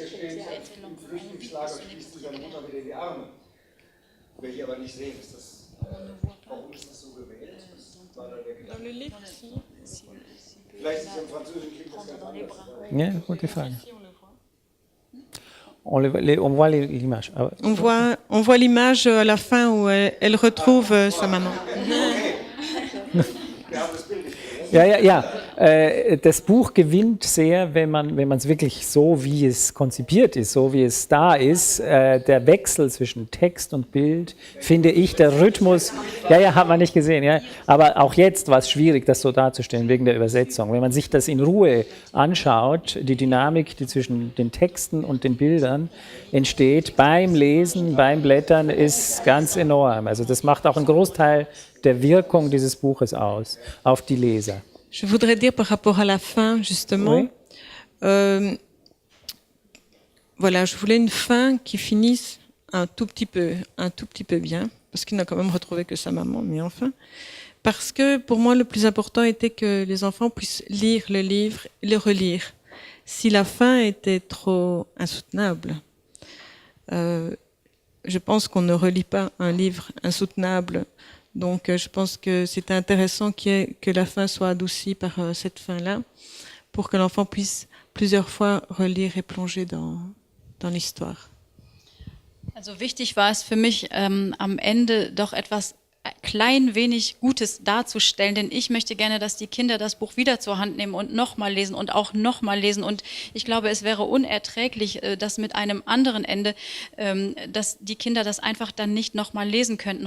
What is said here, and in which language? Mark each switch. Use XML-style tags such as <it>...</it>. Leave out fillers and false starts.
<de>Hier steht, im Flüchtlingslager schließt sie seine Mutter wieder in die Arme. Wir hier aber nicht sehen, warum ist das so gewählt? war da der Gedanke. Vielleicht ist es im Französischen klingt das ganz anders. Ja, gute Frage.</de> <fr>On voit l'image. Ah, On voit l'image à la fin où elle retrouve sa maman.</fr> <de>Wir haben das Bild nicht. ja. Das Buch gewinnt sehr, wenn man es wirklich so, wie es konzipiert ist, so wie es da ist. Der Wechsel zwischen Text und Bild, finde ich, der Rhythmus. Ja, hat man nicht gesehen. Ja. Aber auch jetzt war es schwierig, das so darzustellen, wegen der Übersetzung. Wenn man sich das in Ruhe anschaut, die Dynamik, die zwischen den Texten und den Bildern entsteht, beim Lesen, beim Blättern, ist ganz enorm. Also das macht auch einen Großteil der Wirkung dieses Buches aus, auf die Leser.</de> <fr>Je voudrais dire par rapport à la fin, justement, Oui. Voilà, je voulais une fin qui finisse un tout petit peu bien, parce qu'il n'a quand même retrouvé que sa maman, mais enfin. Parce que pour moi, le plus important était que les enfants puissent lire le livre et le relire. Si la fin était trop insoutenable, je pense qu'on ne relit pas un livre insoutenable. Donc, je pense que c'est intéressant que la fin soit adoucie par cette fin-là, pour que l'enfant puisse plusieurs fois relire et plonger dans l'histoire.</fr> <de>Also wichtig war es für mich, am Ende doch etwas klein wenig Gutes darzustellen, denn ich möchte gerne, dass die Kinder das Buch wieder zur Hand nehmen und nochmal lesen und auch nochmal lesen. Und ich glaube, es wäre unerträglich, dass mit einem anderen Ende, dass die Kinder das einfach dann nicht nochmal lesen könnten.</de>